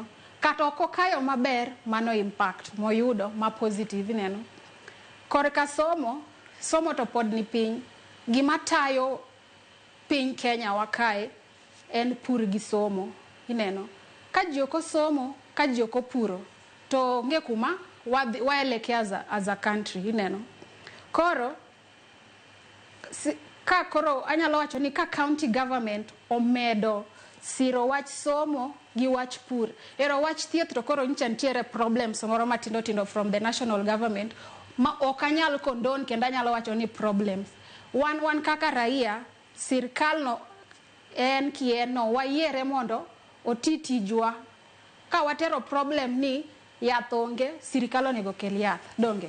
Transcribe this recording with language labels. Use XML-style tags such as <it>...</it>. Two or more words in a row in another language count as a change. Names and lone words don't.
<luo>Kata ok okayo maber, mano impact moyudo ma positive, ineno. Korka somo to pod ni piny. Gima tayo piny Kenya wakae en pur gi somo, ineno. Ka ji ok osomo, ka ji ok opuro, to nge kuma waelekea</luo> <en>as a country,</en> <luo>ineno. Koro koro anyalo wacho ni ka</luo> <en>county government</en> <luo>omedo siro wach somo gi wach pur, ero wach thieth to koro ncha nitiere problems moro matindo tindo</luo> <en>from the national government</en> <luo>ma ok anyal condone, kendo anyalo wacho ni problems. Wan kaka raia, sirkal no en kien no wayiere mondo oti tijwa. Ka watero problem ni yath onge, sirkal onego kel yath, donge.</luo>